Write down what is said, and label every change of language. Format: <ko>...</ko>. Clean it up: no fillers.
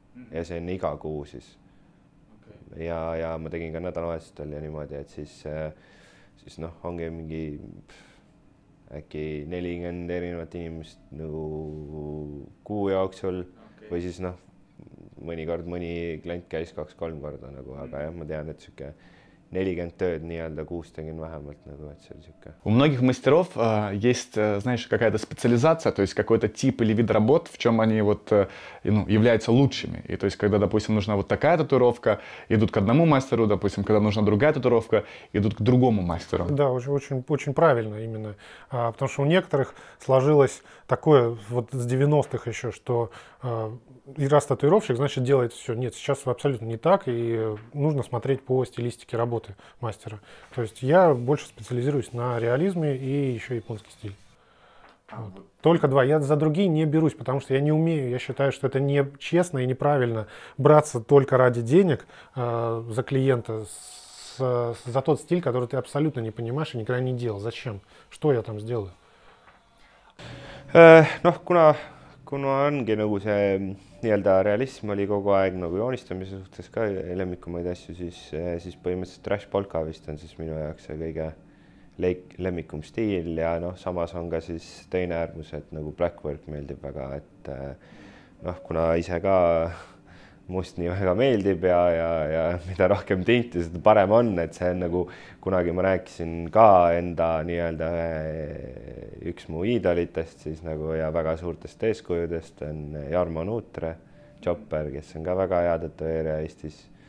<et>Ja see on iga kuu siis. Okay. Ja ma tegin ka nädalavahetustel ja niimoodi, et siis ongi mingi äkki 40 erinevat inimest nagu kuu jooksul või siis mõnikord mõni klient käis 2-3 korda nagu, aga jah, ma tean, et siuke 40 tööd nii-öelda kuus tegin vähemalt nagu, et see oli siuke.</et> <ru>У многих мастеров есть, знаешь, какая-то специализация, то есть какой-то тип или вид работ, в чем они вот, являются лучшими. И то есть, когда, допустим, нужна вот такая татуировка, идут к одному мастеру, допустим, когда нужна другая татуировка, идут к другому мастеру. Да, очень правильно именно. Потому что у некоторых сложилось такое вот с 90-х еще, что и раз татуировщик, значит, делает все. Нет, сейчас абсолютно не так, и нужно смотреть по стилистике работы мастера. То есть я больше специализируюсь на реализме и еще японский стиль. Вот. Только два. Я за другие не берусь, потому что я не умею. Я считаю, что это не честно и неправильно браться только ради денег за клиента за тот стиль, который ты абсолютно не понимаешь и никогда не делал. Зачем? Что я там сделаю?</ru> <et>Noh, kuna ongi nagu see nii-öelda realism oli kogu aeg nagu joonistamise suhtes ka lemmikumaid asju, siis põhimõtteliselt Trash Polka vist on siis minu jaoks see kõige lemmikum stiil ja noh, samas on ka siis teine äärmus, et nagu Blackwork meeldib väga, et noh, kuna ise ka must nii väga meeldib ja mida rohkem tinti, seda parem on, et see on nagu kunagi ma rääkisin ka enda nii-öelda üks mu iidolitest siis nagu ja väga suurtest eeskujudest on Jarmo Nuutre, Chopper, kes on ka väga hea tätoveerija Eestis.</et>